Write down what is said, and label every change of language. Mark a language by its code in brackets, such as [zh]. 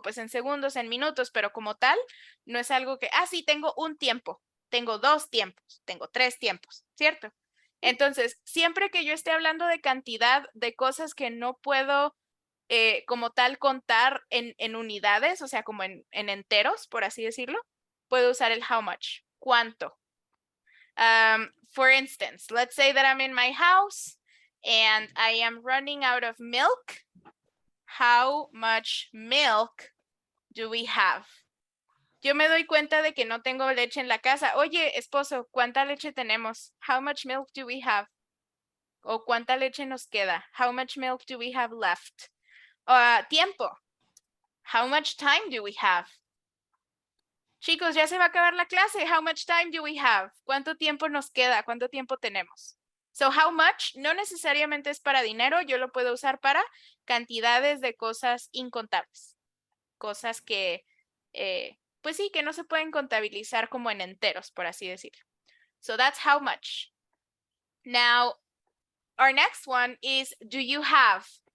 [es] Pues en segundos, en minutos, pero como tal, no es algo que, sí, tengo un tiempo, tengo 2 tiempos, tengo 3 tiempos, ¿cierto? Entonces, siempre que yo esté hablando de cantidad de cosas que no puedo como tal contar en unidades, o sea, como en enteros, por así decirlo, puedo usar el how much. ¿Cuánto? [en] For instance, let's say that I'm in my house and I am running out of milk. How much milk do we have? [es] Yo me doy cuenta de que no tengo leche en la casa. Oye, esposo, ¿cuánta leche tenemos? [en] How much milk do we have? [es] O ¿cuánta leche nos queda? [en] How much milk do we have left? [es] Tiempo. [en] How much time do we have? [es] Chicos, ya se va a acabar la clase. [en] How much time do we have? [es] ¿Cuánto tiempo nos queda? ¿Cuánto tiempo tenemos? So, how much no necesariamente es para dinero. Yo lo puedo usar para cantidades de cosas incontables. Cosas que, pues sí, que no se pueden contabilizar como en enteros, por así decirlo. [en] So, that's how much. Now, our next one is do you have?